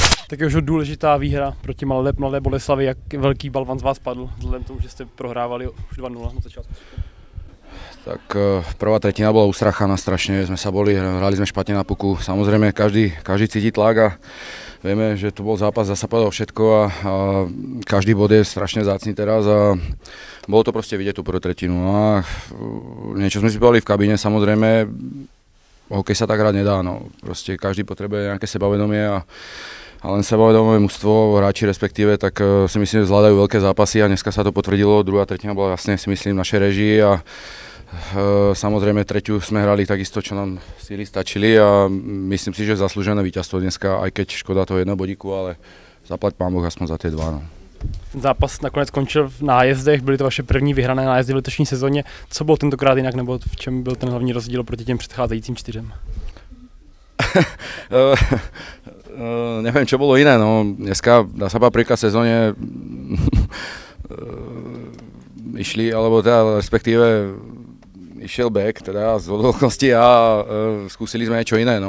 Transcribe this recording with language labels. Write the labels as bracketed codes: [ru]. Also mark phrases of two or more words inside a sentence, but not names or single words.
[cs] Tak je už důležitá výhra proti Mladé Boleslavi, jak velký balvan z vás padl, vzhledem k tomu, že jste prohrávali už 2-0 na začátku. [sk] Tak prvá tretina bola ustrachaná strašne, sme sa boli, hrali sme špatne na puku. Samozrejme každý cíti tlak a vieme, že to bol zápas, zasa povedal všetko a každý bod je strašne vzácny teraz a bolo to proste vidieť tú prvú tretinu. A niečo sme si povedali v kabíne, samozrejme, hokej sa tak hrať nedá, no. Proste každý potrebuje nejaké sebavedomie a len sebavedomé mužstvo, hráči respektíve, tak si myslím, že zvládajú veľké zápasy a dneska sa to potvrdilo. Druhá tretina bola jasne, si myslím, v našej režii a samozrejme tretiu sme hrali takisto, čo nám síly stačili a myslím si, že zaslúžené víťazstvo dneska, aj keď škoda toho jedného bodíku, ale zaplať pán Boh aspoň za tie dva. No. [cs] Zápas nakonec skončil v nájezdech, byly to vaše první vyhrané nájezdy v letošní sezóně. Co bylo tentokrát jinak, nebo v čem byl ten hlavní rozdíl proti těm předcházejícím 4? [sk] Neviem, čo bolo iné, no dneska, dá sa príklad v sezóne išli, alebo teda respektíve išiel back, teda z okolností a skúsili sme niečo iné.